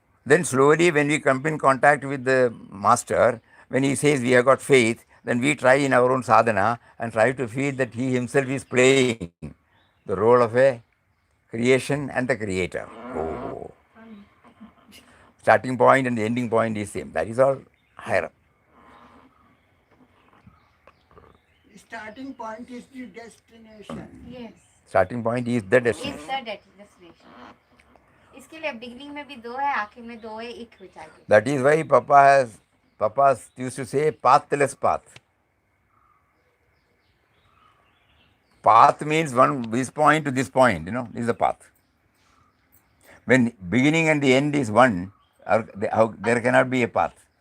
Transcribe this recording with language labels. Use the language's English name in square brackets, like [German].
[English] Then slowly, when we come in contact with the master, when he says we have got faith, then we try in our own sadhana and try to feel that he himself is playing the role of a creation and the creator. Oh, starting point and the ending point is same. That is all higher up. Starting point is the destination. Yes. Starting point is the destination. Is the destination. [Hindi] इसके लिए beginning में भी दो है, आखिर में दो है, एक हो जाएगी. [English] That is why Papa used to say pathless path. Path means one this point to this point, this is the path. When beginning and the end is one, there cannot be a path.